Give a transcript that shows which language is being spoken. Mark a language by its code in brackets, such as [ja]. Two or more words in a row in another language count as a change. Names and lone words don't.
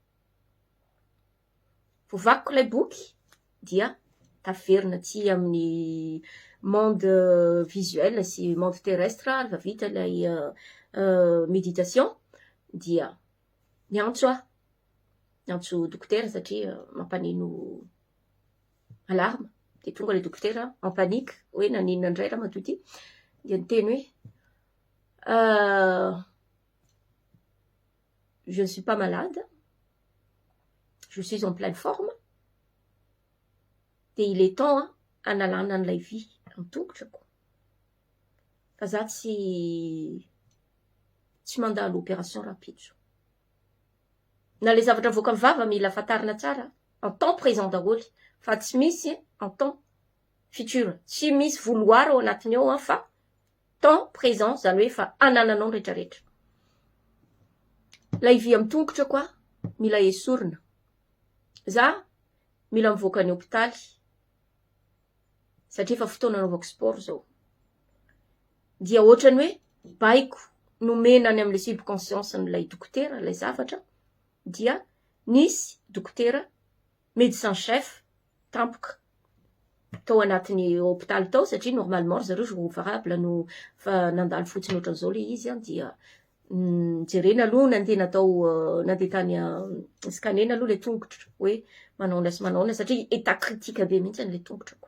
[mg] Vovakiko lay boky dia taverina aty amin'ny [fr] monde visuel [mg] sy [fr] monde terrestre [mg] rehefa vita lay méditation dia niantso dokotera satria mampanino alarme de tonga le dokotera [fr] en panique [mg] hoe naninona indray raha madio ty dia niteny hoe [fr] je ne suis pas malade je suis en pleine forme. [mg] De [fr] il est temps [mg] analana an'ilay vy amin'ny tongotrako. Fa za tsy mandalo [fr] opération rapide. [mg] Na le zavatra voaka mivava mila fatarina tsara [fr] en temps présent [mg] daholo, fa tsy misy [fr] en temps futur. [mg] Tsy misy voloara ao anatiny ao fa [fr] temps présent [mg] zany hoe fa anananao rehetrarehetra. Lay vy amin'ny tongotrako mila esorina. Za mila mivoaka ny hôpitaly satria fa fotoana anaovako sport zao. Dia ohatrany hoe baiko nomenany amin'le subconscience n'ilay dokotera ilay zavatra, dia nisy dokotera [fr] médecin chef [mg] tampoka tao anatin'ny hôpitaly tao satria normalement zareo jouvable no fa nandalo fotsiny ohatran'izao le izy dia jerena aloha nandeha tany scanena aloha le tongotra hoe manao sy manao satria [fr] état critique [mg] be mihitsy le tongotrako.